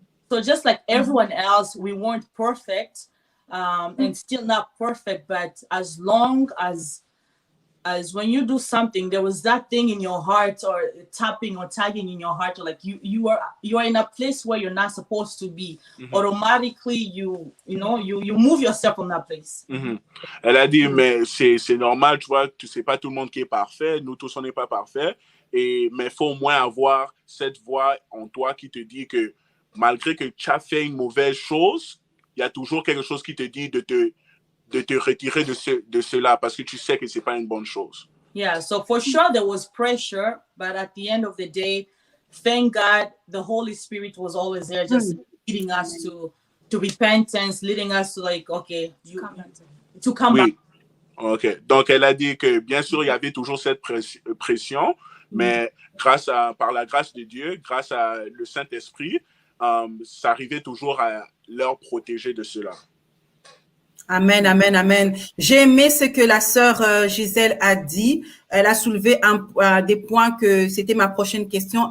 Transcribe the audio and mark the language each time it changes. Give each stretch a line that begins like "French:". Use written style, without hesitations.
English: So just like everyone else, we weren't perfect and still not perfect, but as long as when you do something, there was that thing in your heart or tapping or tagging in your heart, or like you are in a place where you're not supposed to be, automatically you move yourself from that place.
French: Elle a dit, mais c'est normal, tu vois, tu sais pas tout le monde qui est parfait, nous tous on n'est pas parfait, mais il faut au moins avoir cette voix en toi qui te dit que malgré que tu as fait une mauvaise chose, il y a toujours quelque chose qui te dit de te retirer de cela, parce que tu sais que c'est pas une bonne chose.
English: Yeah, so for sure there was pressure, but at the end of the day, thank God the Holy Spirit was always there, just leading us to repentance, leading us to like, okay, to come back.
French: Ok, donc elle a dit que bien sûr il y avait toujours cette pression, mais par la grâce de Dieu, grâce à le Saint-Esprit, ça arrivait toujours à leur protéger de cela. Amen, amen, amen. J'ai aimé ce que la sœur Gisèle a dit. Elle a soulevé des points que c'était ma prochaine question.